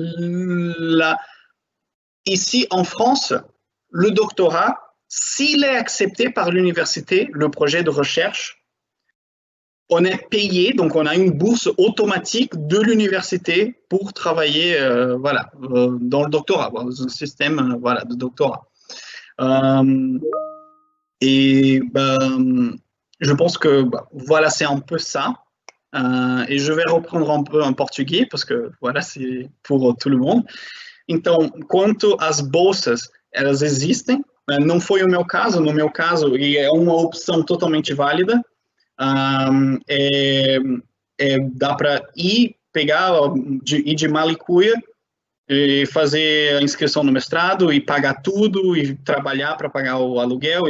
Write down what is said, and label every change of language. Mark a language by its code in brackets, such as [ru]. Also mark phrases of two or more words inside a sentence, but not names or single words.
[fr] Ici en France, le doctorat, s'il est accepté par l'université, le projet de recherche, on est payé, donc on a une bourse automatique de l'université pour travailler dans le doctorat, dans un système de doctorat. Je pense que c'est un peu ça. Et je vais reprendre un peu en português, parce que c'est pour tout le monde. [pt] Então, quanto às bolsas, elas existem. Não foi o meu caso, no meu caso, e é uma opção totalmente válida. Dá para ir de Malicuia e fazer a inscrição no mestrado e pagar tudo e trabalhar para pagar o aluguel.